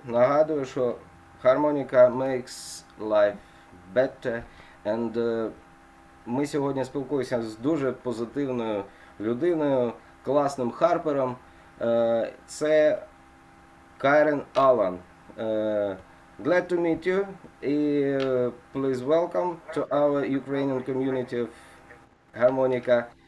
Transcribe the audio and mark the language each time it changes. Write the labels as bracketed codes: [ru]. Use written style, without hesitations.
[uk] Нагадую, що [en] Harmonica makes life better. [uk] And ми сьогодні спілкуємося з дуже позитивною людиною, класним харпером. Це [en] Kyren Alan. Glad to meet you. Please welcome to our Ukrainian community of Harmonica.